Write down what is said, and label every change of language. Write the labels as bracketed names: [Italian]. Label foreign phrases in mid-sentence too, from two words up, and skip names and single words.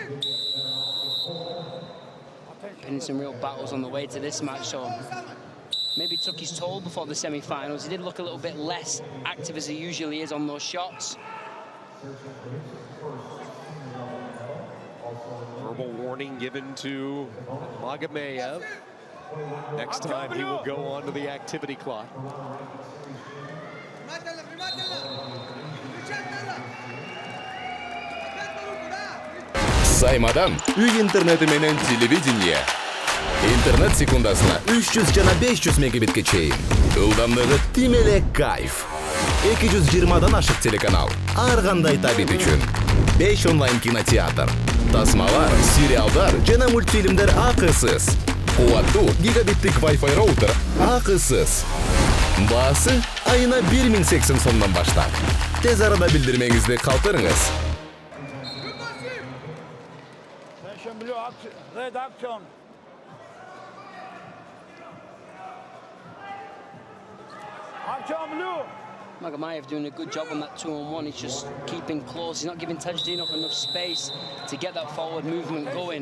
[English] Been in some real battles on the way to this match, so maybe took his toll before the semi-finals. He did look a little bit less active as he usually is on those shots. Verbal warning given to Magamayev. Next time he will go on to the activity clock. [Kyrgyz] Саймадан үй интернети менен телевидение. Интернет секундасына 300 жана 500 мегабитке чейин. Ылдамдыгы тим эле кайф. 220дан ашык телеканал. Ар кандай табит үчүн. 5 онлайн кинотеатр. Тасмалар, сериалдар жана мультфильмдер акысыз. Кубаттуу гигабиттик Wi-Fi роутер акысыз. Баасы айына 1080 сомдон баштап. Тез арада билдирмеңизди калтырыңыз. [English] Magamayev doing a good job on that 2-on-1. He's just keeping close. He's not giving Tajudinov enough space to get that forward movement going.